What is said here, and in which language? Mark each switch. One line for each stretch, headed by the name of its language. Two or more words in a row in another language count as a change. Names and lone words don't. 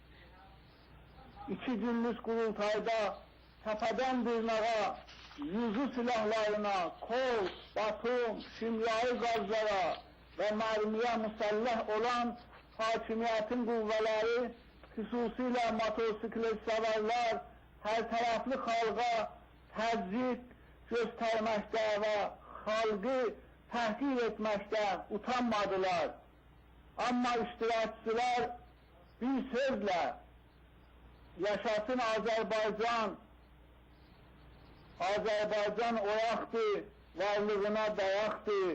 Azerbaijani: 2 günlük qurultayda təpədən dırnağa, yüzü silahlarına, kol, batum, kimyai qazlara və mərmiyə müsəlləh olan hakimiyyətin qüvvələri, xüsusilə motosiklet səvərlər, hər tərəfli xalqa təzyiq,
Turkish: göstermekte ve halkı tahkir etmekte utanmadılar. Ama iştirakçılar bir sözle yaşasın Azerbaycan,
Azerbaijani: Azerbaycan oyaqdır, varlığına dayaqdır.